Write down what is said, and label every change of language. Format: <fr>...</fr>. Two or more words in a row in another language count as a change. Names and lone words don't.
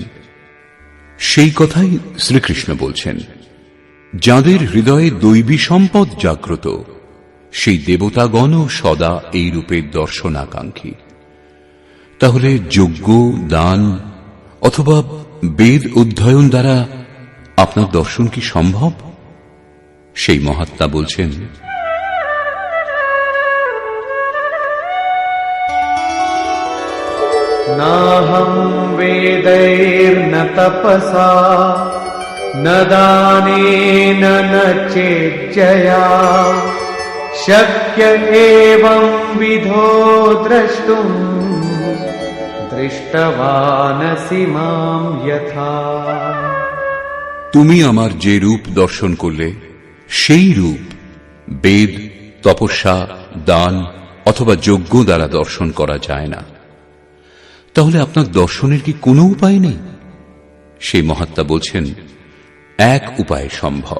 <bn>সেই কথাই শ্রীকৃষ্ণ বলছেন, যাদের হৃদয়ে দৈবী সম্পদ জাগ্রত, সেই দেবতাগণও সদা এই রূপের দর্শনাকাঙ্ক্ষী। তাহলে যজ্ঞ, দান অথবা বেদ অধ্যয়ন দ্বারা আপনার দর্শন কি সম্ভব? সেই মহাত্মা বলছেন,</bn> <sa>नाहं वेदैर्न तपसा न दानेन न चेज्जया शक्य एवं विधो द्रष्टुम् दृष्टवानसि मां यथा।</sa> <bn>তুমি আমার যে রূপ দর্শন করলে, সেই রূপ বেদ, তপস্যা, দান অথবা যজ্ঞ দ্বারা দর্শন করা যায় না। তাহলে আপনার দর্শনের কি কোনো উপায় নেই? সেই মহাত্মা বলছেন, এক উপায় সম্ভব।</bn>